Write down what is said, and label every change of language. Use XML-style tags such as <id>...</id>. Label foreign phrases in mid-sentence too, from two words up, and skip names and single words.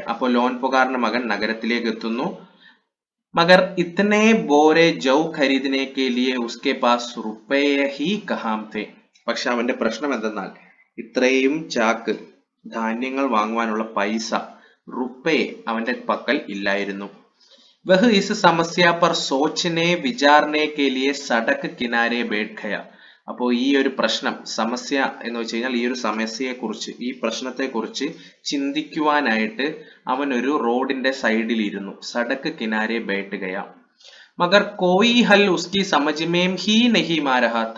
<ml>അപ്പോൾ ലോൺ പുകാറിന്റെ മകൻ നഗരത്തിലേക്ക് എത്തുന്നു.</ml> <hi>मगर इतने बोरे जौ खरीदने के लिए उसके पास रुपये ही कहाँ थे.</hi> <ml>പക്ഷെ അവന്റെ പ്രശ്നം എന്തെന്നാൽ ഇത്രയും ചാക്ക് ധാന്യങ്ങൾ വാങ്ങുവാനുള്ള പൈസ, റുപ്പേ, അവന്റെ പക്കൽ ഇല്ലായിരുന്നു.</ml> <hi>वह इस समस्या पर सोचने विचारने के लिए सड़क किनारे बैठ गया.</hi> <ml>അപ്പോൾ ഈ ഒരു പ്രശ്നം, സമസ്യ എന്ന് വെച്ച് കഴിഞ്ഞാൽ ഈ ഒരു സമസ്യയെ കുറിച്ച്, ഈ പ്രശ്നത്തെ കുറിച്ച് ചിന്തിക്കുവാനായിട്ട് അവൻ ഒരു റോഡിന്റെ സൈഡിൽ ഇരുന്നു.</ml> <hi>सड़क किनारे बैठ गया. मगर कोई हल उसकी समझ में ही नहीं आ रहा था.</hi>